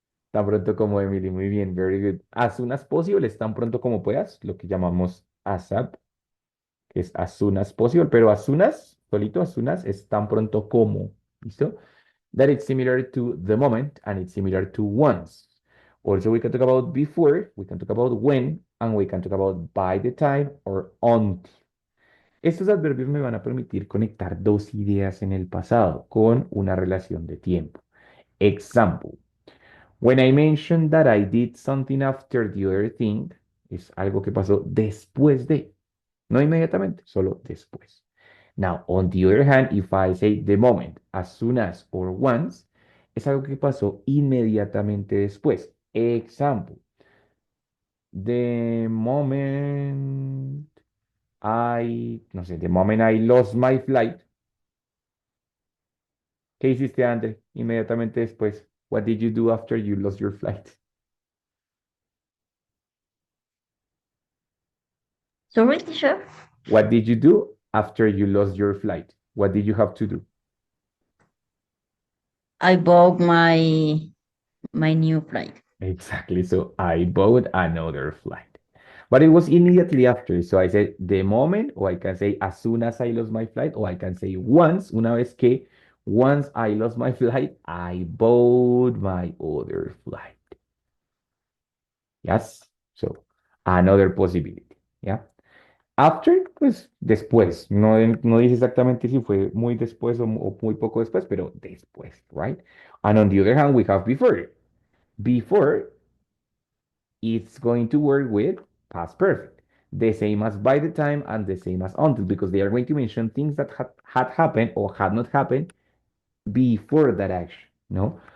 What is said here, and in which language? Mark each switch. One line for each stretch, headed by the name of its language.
Spanish: Tan pronto como Emily. Muy bien,
English: very good.
Spanish: As soon as possible es tan pronto como puedas, lo que llamamos ASAP, que es as soon as possible, pero as soon as, solito as soon as es tan pronto como. ¿Listo?
English: That it's similar to the moment and it's similar to once. Also, we can talk about before, we can talk about when, and we can talk about by the time or until.
Spanish: Estos adverbios me van a permitir conectar dos ideas en el pasado con una relación de tiempo.
English: Example. When I mentioned that I did something after the other thing,
Spanish: es algo que pasó después de, no inmediatamente, solo después.
English: Now, on the other hand, if I say the moment, as soon as, or once,
Spanish: es algo que pasó inmediatamente después.
English: Example, the moment no sé, the moment I lost my flight,
Spanish: ¿qué hiciste, André? Inmediatamente después.
English: What did you do after you lost your flight? Sorry, teacher. What did you do after you lost your flight? What did you have to do? I bought my new flight. Exactly. So I bought another flight. But it was immediately after. So I said the moment, or I can say as soon as I lost my flight, or I can say once,
Spanish: una vez que,
English: once I lost my flight, I bought my other flight. Yes. So another possibility. Yeah. After, pues después.
Spanish: No, no dice exactamente si fue muy después o muy poco después, pero después, right?
English: And on the other hand, we have before. Before, it's going to work with past perfect. The same as by the time and the same as until, because they are going to mention things that had happened or had not happened before that action. No?